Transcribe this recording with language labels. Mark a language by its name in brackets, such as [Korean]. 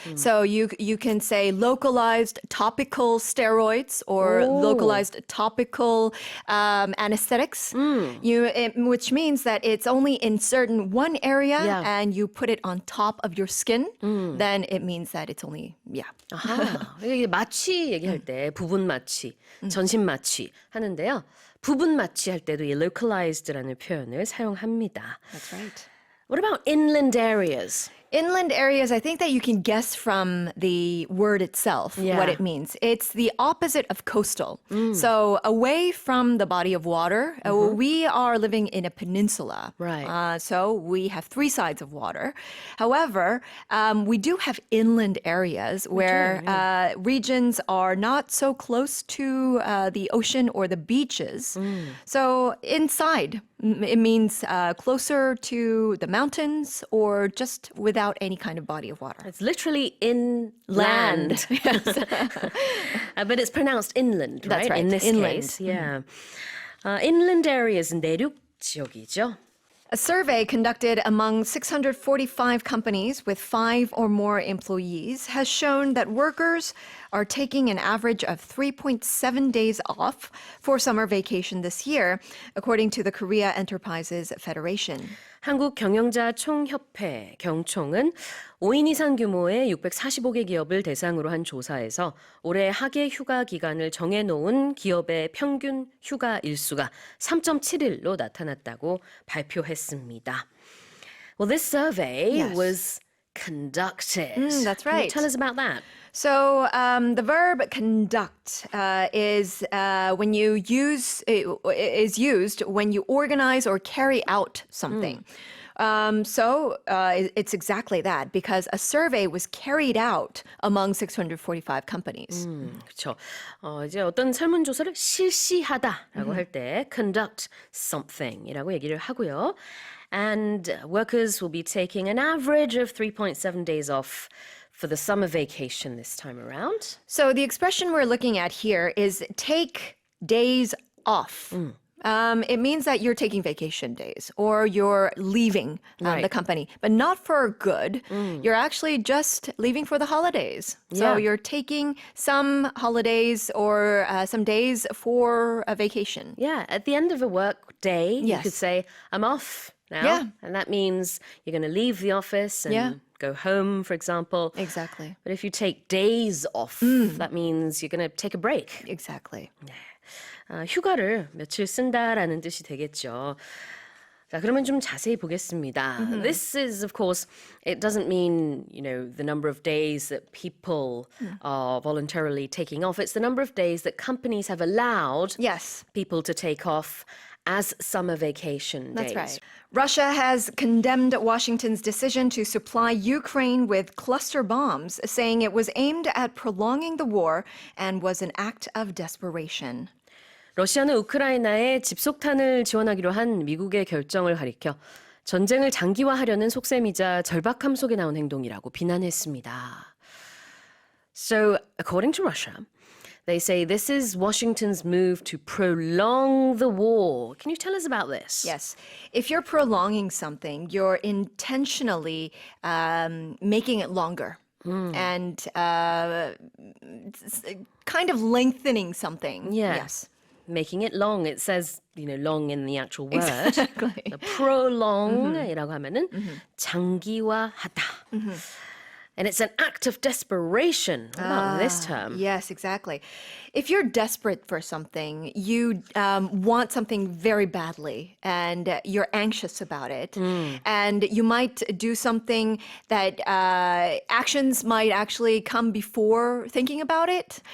[English] So you can say localized topical steroids or localized topical anesthetics, which means that it's only in certain one area and you put it on top of your skin, then it means that it's only, [Korean] 아하, 이게 마취 얘기할 때 부분 마취, 전신 마취 하는데요. 부분 마취 할 때도 이 localized라는 표현을 사용합니다. [English] That's right. What about inland areas? Inland areas, I think that you can guess from the word itself what it means. It's the opposite of coastal. So away from the body of water, we are living in a peninsula. Right. So we have three sides of water. However, we do have inland areas where regions are not so close to the ocean or the beaches. So inside, it means closer to the mountains or just without any kind of body of water. It's literally inland. But it's pronounced inland, right? That's right. In this Inland. case, inland areas, [Korean] 내륙 지역이죠. [English] A survey conducted among 645 companies with 5 or more employees has shown that workers are taking an average of 3.7 days off for summer vacation this year, according to the Korea Enterprises Federation. [Korean] 한국 경영자 총협회 경총은 5인 이상 규모의 645개 기업을 대상으로 한 조사에서 올해 학예 휴가 기간을 정해놓은 기업의 평균 휴가 일수가 3.7일로 나타났다고 발표했습니다. [English] Well, this survey was conducted. That's Can you right. tell us about that? So the verb conduct is when you is used when you organize or carry out something. So it's exactly that because a survey was carried out among 645 companies. [Korean] 그렇죠. 이제 어떤 설문조사를 실시하다라고 할 때 conduct something이라고 얘기를 하고요. [English] And workers will be taking an average of 3.7 days off for the summer vacation this time around. So the expression we're looking at here is take days off. It means that you're taking vacation days or you're leaving the company, but not for good. You're actually just leaving for the holidays. So you're taking some holidays or some days for a vacation. Yeah, at the end of a work day, you could say, I'm off now. Yeah. And that means you're going to leave the office and go home, for example. Exactly. But if you take days off, that means you're going to take a break. Exactly. [Korean] 휴가를 며칠 쓴다라는 뜻이 되겠죠. 자, 그러면 좀 자세히 보겠습니다. [English] This is, of course, it doesn't mean, the number of days that people are voluntarily taking off. It's the number of days that companies have allowed people to take off as summer vacation days. That's right. Russia has condemned Washington's decision to supply Ukraine with cluster bombs, saying it was aimed at prolonging the war and was an act of desperation. [Korean] 러시아는 우크라이나에 집속탄을 지원하기로 한 미국의 결정을 가리켜 전쟁을 장기화하려는 속셈이자 절박함 속에 나온 행동이라고 비난했습니다. [English] So, according to Russia, They say this is Washington's move to prolong the war. Can you tell us about this? Yes. If you're prolonging something, you're intentionally making it longer. And kind of lengthening something. Yeah. Yes. Making it long. It says, long in the actual word. Exactly. [Korean] prolong이라고 하면은 장기화하다. [English] And it's an act of desperation. What about this term? Yes, exactly. If you're desperate for something, you want something very badly, and you're anxious about it, and you might do something that actions might actually come before thinking about it.